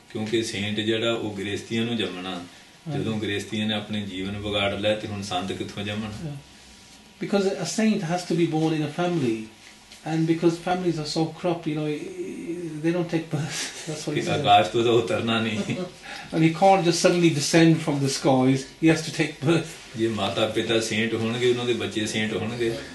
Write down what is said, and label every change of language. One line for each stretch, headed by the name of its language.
Punjabi: ਕਿਉਂਕਿ ਸੇਂਟ ਜਿਹੜਾ ਉਹ ਗ੍ਰਸਤੀਆਂ ਨੂੰ ਜੰਮਣਾ, ਜਦੋਂ ਗ੍ਰਸਤੀਆਂ ਨੇ ਆਪਣੇ ਜੀਵਨ ਵਿਗਾੜ ਲਿਆ ਤੇ ਹੁਣ ਸੰਤ ਕਿੱਥੋਂ ਜੰਮਣ?
English: Because a saint has to be born in a family, and because families are so corrupt, they don't take birth. That's what he said.
Punjabi: ਆਕਾਸ਼ ਤੋਂ ਤਾਂ ਉਤਰਨਾ ਨਹੀਂ।
English: And he can't just suddenly descend from the skies. He has to take birth.
Punjabi: ਜੇ ਮਾਤਾ ਪਿਤਾ Saint ਹੋਣਗੇ ਉਹਨਾਂ ਦੇ ਬੱਚੇ ਸੇਂਟ ਹੋਣਗੇ।